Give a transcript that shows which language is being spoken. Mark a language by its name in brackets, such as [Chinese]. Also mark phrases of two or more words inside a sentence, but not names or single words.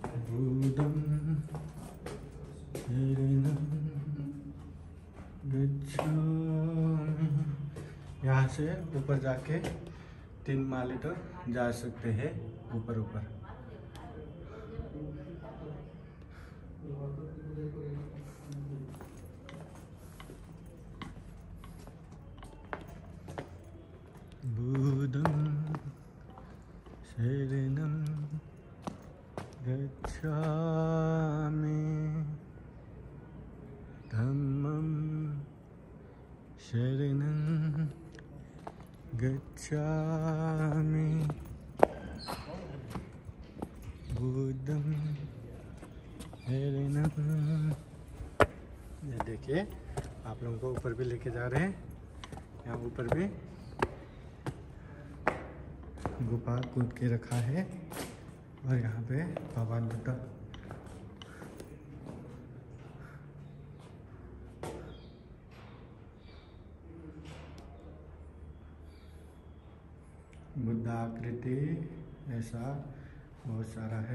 [Pali] बुद्धं शरणं गच्छामि। [Hindi] यहाँ से ऊपर जाके 3 माले तक जा सकते हैं ऊपर ऊपर। [Pali] बुद्धं शरणं गच्छामि धम्मं शरणं गच्छामि बुद्धं शरणं। [Hindi] ये देखिए आप लोगों को ऊपर भी लेके जा रहे हैं। यहाँ ऊपर भी गुफा कूद के रखा है और यहाँ पे भगवान बुद्ध आकृति ऐसा बहुत सारा है।